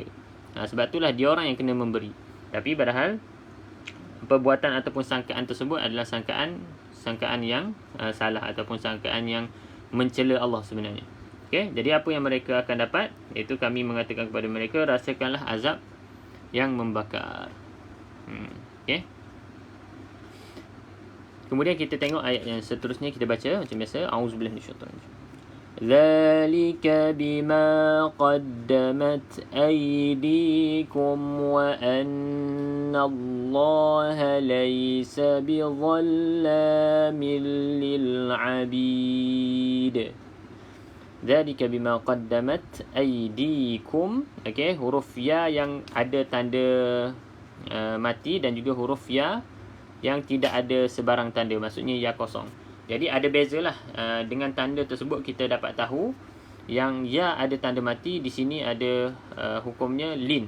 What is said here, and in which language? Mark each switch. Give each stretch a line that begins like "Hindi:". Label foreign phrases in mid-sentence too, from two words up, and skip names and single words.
Malay: Sebab itulah dia orang yang kena memberi. Tapi padahal perbuatan ataupun sangkaan tersebut adalah sangkaan yang salah ataupun sangkaan yang mencela Allah sebenarnya. Okey, jadi apa yang mereka akan dapat? Iaitu kami mengatakan kepada mereka, rasakanlah azab yang membakar. Okey. Kemudian kita tengok ayat yang seterusnya, kita baca macam biasa.
Arabic: أعوذ بالله من الشيطان الرجيم. ذلك بما قدمت أيديكم وأن الله ليس بظلام للعبيد. ذلك بما قدمت أيديكم.
Malay: Okey, huruf ya yang ada tanda mati dan juga huruf ya yang tidak ada sebarang tanda, maksudnya ya kosong. Jadi ada bezalah dengan tanda tersebut kita dapat tahu yang ya ada tanda mati, di sini ada hukumnya lin.